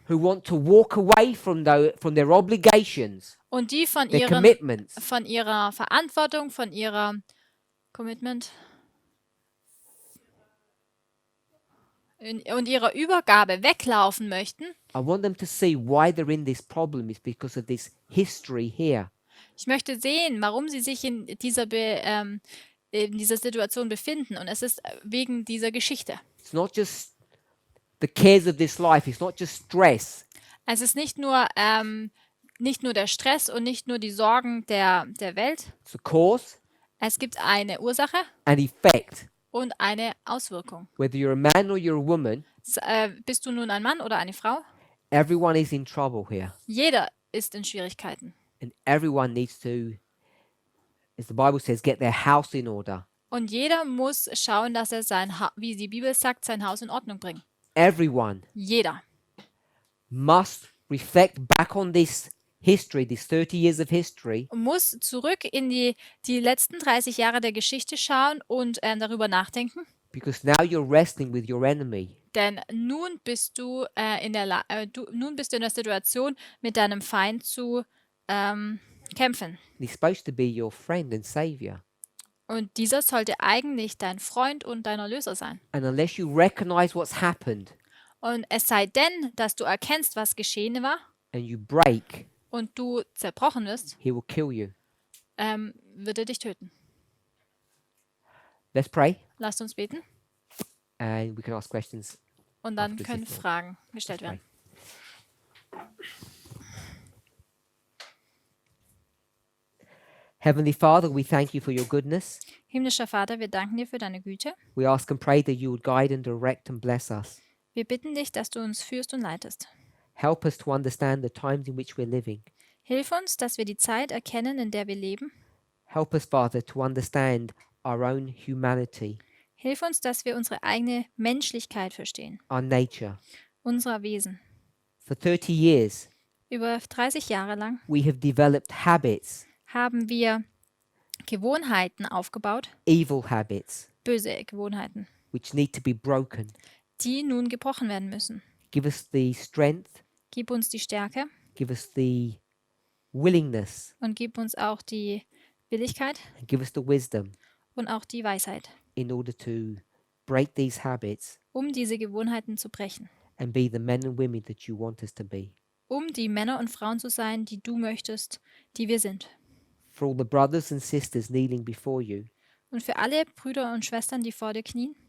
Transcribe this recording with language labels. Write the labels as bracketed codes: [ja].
[en] who want to walk away from their obligations, [de] und die von [en] their [de] ihrer Verantwortung, von ihrer Commitment und ihrer Übergabe weglaufen möchten. [en] I want them to see why they're in this problem is because of this history here. [de] Ich möchte sehen, warum sie sich in dieser Situation befinden. Und es ist wegen dieser Geschichte. [en] It's not just the cares of this life. It's not just stress. [de] Es ist nicht nur der Stress und nicht nur die Sorgen der Welt. [en] It's a cause [de] Es gibt eine Ursache [en] and effect. [de] und eine Auswirkung. [en] Whether you're a man or you're a woman, [de] Bist du nun ein Mann oder eine Frau? [en] everyone is in trouble here. [de] Jeder ist in Schwierigkeiten. [en] And everyone needs to, as the Bible says, get their house in order. [de] Und jeder muss schauen, dass er wie die Bibel sagt, sein Haus in Ordnung bringt. [en] Everyone [de] Jeder [en] must reflect back on this history, these 30 years of history, [de] muss zurück in die letzten 30 Jahre der Geschichte schauen und darüber nachdenken. [en] because now you're wrestling with your enemy. [de] Denn nun bist du in der Situation, mit deinem Feind zu kämpfen. [en] He's supposed to be your friend and savior. [de] Und dieser sollte eigentlich dein Freund und dein Erlöser sein. [en] And unless you recognize what's happened [de] Und es sei denn, dass du erkennst, was geschehen war [en] and you break, [de] und du zerbrochen wirst, [en] he will kill you. [de] wird er dich töten. [en] Let's pray [de] Lasst uns beten [en] and we can ask questions. [de] und dann [en] After this [de] können [en] is done. [de] Fragen gestellt [en] Let's [de] werden. [en] pray. Heavenly Father, we thank you for your goodness. [de] Himmlischer Vater, wir danken dir für deine Güte. [en] We ask and pray that you would guide and direct and bless us. [de] Wir bitten dich, dass du uns führst und leitest. [en] Help us to understand the times in which we're living. [de] Hilf uns, dass wir die Zeit erkennen, in der wir leben. [en] Help us, Father, to understand our own humanity, [de] Hilf uns, dass wir unsere eigene Menschlichkeit verstehen, [en] our nature. [de] unser Wesen. [en] For 30 years, [de] Über 30 Jahre lang [en] we have developed habits, [de] haben wir Gewohnheiten aufgebaut, [en] evil habits, [de] böse Gewohnheiten, [en] which need to be broken. [de] die nun gebrochen werden müssen. [en] Give us the strength, [de] Gib uns die Stärke [en] give us the willingness, [de] und gib uns auch die Willigkeit [en] and give us the wisdom [de] und auch die Weisheit, [en] in order to break these habits [de] um diese Gewohnheiten zu brechen, [en] and be the men and women that you want us to be. [de] um die Männer und Frauen zu sein, die du möchtest, die wir sind. [en] For all the brothers and sisters kneeling before you, [de] Und für alle Brüder und Schwestern, die vor dir knien,